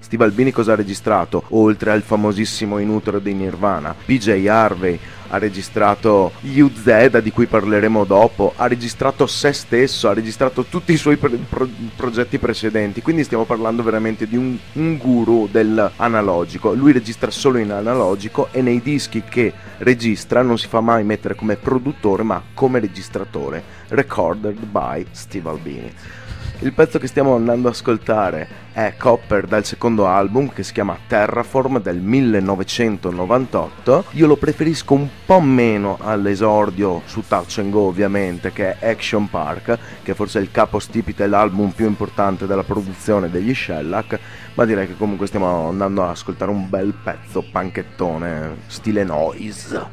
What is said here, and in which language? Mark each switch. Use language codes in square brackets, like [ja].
[it] Steve Albini cosa ha registrato? Oltre al famosissimo In Utero di Nirvana, PJ Harvey ha registrato UZ, di cui parleremo dopo, ha registrato se stesso, ha registrato tutti i suoi progetti precedenti, quindi stiamo parlando veramente di un guru dell'analogico. Lui registra solo in analogico e nei dischi che registra non si fa mai mettere come produttore ma come registratore. [en] Recorded by Steve Albini. [it] Il pezzo che stiamo andando ad ascoltare è Copper, dal secondo album, che si chiama Terraform, del 1998. Io lo preferisco un po' meno all'esordio su Touch and Go, ovviamente, che è Action Park, che forse è il capostipite e l'album più importante della produzione degli Shellac, ma direi che comunque stiamo andando ad ascoltare un bel pezzo panchettone stile noise